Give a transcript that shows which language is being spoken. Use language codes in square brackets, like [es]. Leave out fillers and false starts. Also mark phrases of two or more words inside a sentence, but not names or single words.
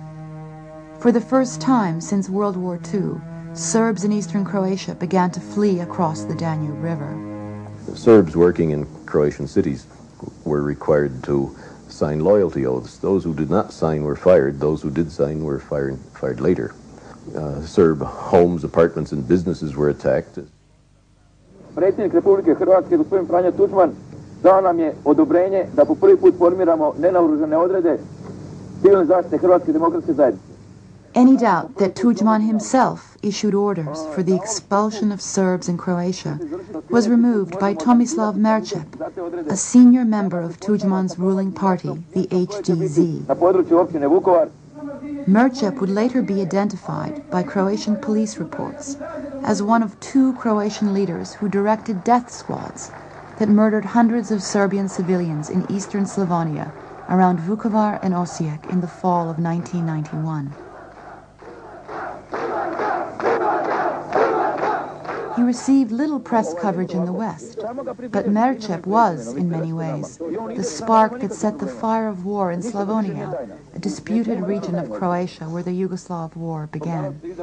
[en] For the first time since World War II, Serbs in eastern Croatia began to flee across the Danube River. Serbs working in Croatian cities were required to sign loyalty oaths. Those who did not sign were fired. Those who did sign were fired later. Serb homes, apartments, and businesses were attacked. [hr] Predsjednik Republike Hrvatske, gospodin Franjo Tuđman, dao nam je odobrenje da po prvi put formiramo nenaoružane odrede civilne zaštite Hrvatske demokratske zajednice. [en] Any doubt that Tudjman himself issued orders for the expulsion of Serbs in Croatia was removed by Tomislav Merčep, a senior member of Tudjman's ruling party, the HDZ. [hr] Na području općine Vukovar. [en] Merčep would later be identified by Croatian police reports as one of 2 Croatian leaders who directed death squads that murdered hundreds of Serbian civilians in eastern Slavonia around Vukovar and Osijek in the fall of 1991. He received little press coverage in the West, but Merčep was, in many ways, the spark that set the fire of war in Slavonia, a disputed region of Croatia where the Yugoslav war began.